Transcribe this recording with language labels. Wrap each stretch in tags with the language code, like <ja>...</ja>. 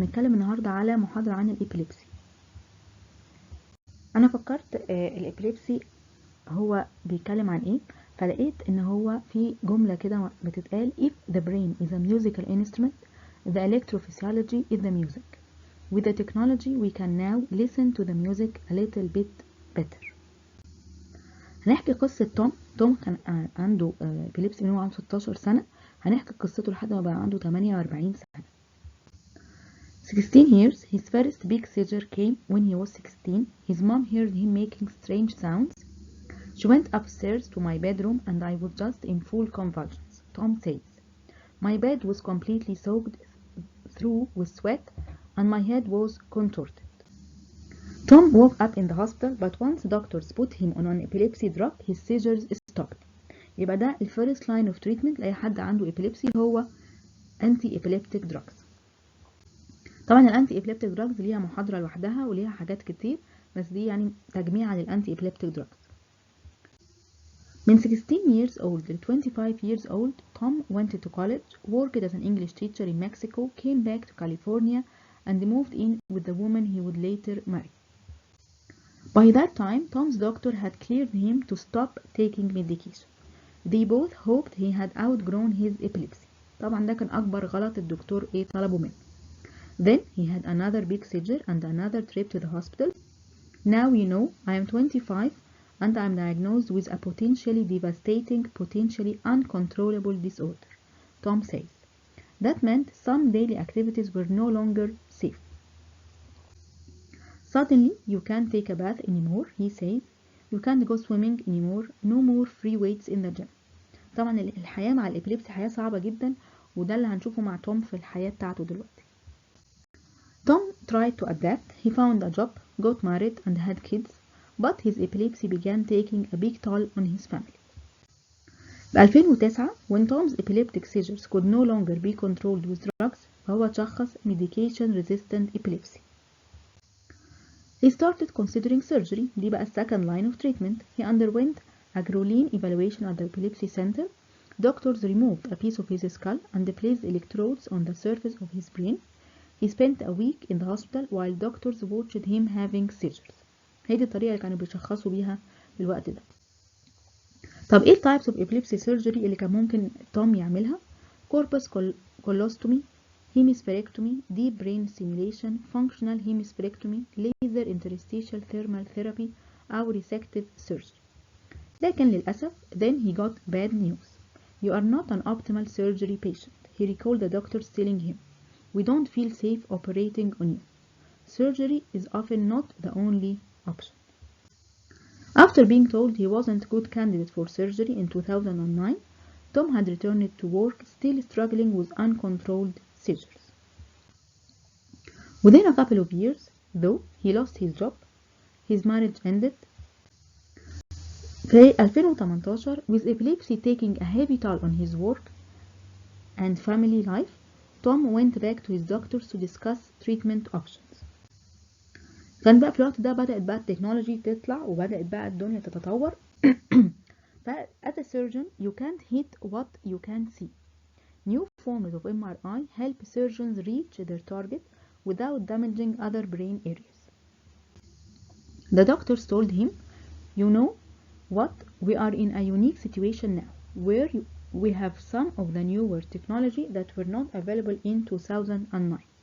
<ar>هنتكلم النهارده على محاضره عن الابيليبسي. انا فكرت الابيليبسي هو بيتكلم عن ايه، فلقيت ان هو في جمله كده بتتقال:</ar> <en>if the brain is a musical instrument, the electrophysiology is the music. With the technology we can now listen to the music a little bit better.</en> <ar>هنحكي قصة توم كان عنده ابيليبسي من هو عنده 16 سنة. هنحكي قصته لحد ما بقى عنده 48 سنة.</ar> <en>16 years, his first big seizure came when he was 16. His mom heard him making strange sounds. She went upstairs to my bedroom and I was just in full convulsions, Tom says. My bed was completely soaked through with sweat and my head was contorted. Tom woke up in the hospital, but once doctors put him on an epilepsy drug, his seizures stopped.</en> <ar>يبقى ده الفيرست لاين اوف تريتمنت لاي حد عنده epilepsy هو anti epileptic drugs. طبعا الانتي epileptic drugs ليها محاضرة لوحدها وليها حاجات كتير، بس دي يعني تجميع للانتي epileptic drugs.</ar> <en>من 16 years old to 25 years old, Tom went to college, worked as an English teacher in Mexico, came back to California, and moved in with the woman he would later marry. By that time, Tom's doctor had cleared him to stop taking medication. They both hoped he had outgrown his epilepsy.</en> <ar>طبعا ده كان أكبر غلط الدكتور طلبه منه.</ar> <en>Then he had another big seizure and another trip to the hospital. Now you know, I am 25 and I am diagnosed with a potentially devastating, potentially uncontrollable disorder, Tom says. That meant some daily activities were no longer safe. Suddenly, you can't take a bath anymore, he says. You can't go swimming anymore. No more free weights in the gym.</en> <ar>طبعا الحياة مع الإبليبسي حياة صعبة جدا، وده اللي هنشوفه مع توم في الحياة بتاعته دلوقتي.</ar> <en>Tom tried to adapt. He found a job, got married and had kids, but his epilepsy began taking a big toll on his family. في 2009 when Tom's epileptic seizures could no longer be controlled with drugs,</en> <ar>فهو اتشخص</ar> <en>medication resistant epilepsy. He started considering surgery.</en> <ar>دي بقى</ar> <en>second line of treatment. He underwent a Grolin evaluation at the epilepsy center. Doctors removed a piece of his skull and placed electrodes on the surface of his brain. He spent a week in the hospital while doctors watched him having seizures.</en> <ar>هي دي الطريقة اللي كانوا بيشخصوا بيها في الوقت ده. طب ايه</ar> <en>types of epilepsy surgery</en> <ar>اللي كان ممكن توم يعملها؟</ar> <en>corpus colostomy, hemispherectomy, deep brain stimulation, functional hemispherectomy, laser interstitial thermal therapy أو resective surgery.</en> <ar>لكن للأسف</ar> <en>then he got bad news. You are not an optimal surgery patient. He recalled the doctors telling him, we don't feel safe operating on you. Surgery is often not the only option. After being told he wasn't a good candidate for surgery in 2009, Tom had returned to work, still struggling with uncontrolled seizures. Within a couple of years, though, he lost his job, his marriage ended. في 2018, with epilepsy taking a heavy toll on his work and family life, Tom went back to his doctors to discuss treatment options.</en> <ar>كان بقى في الوقت ده بدأت بقى التكنولوجي تطلع وبدأت بقى الدنيا تتطور.</ar> <en>As a surgeon, you can't hit what you can't see. New forms of MRI help surgeons reach their target without damaging other brain areas. The doctors told him, you know what, we are in a unique situation now, where we have some of the newer technology that were not available in 2009.</en>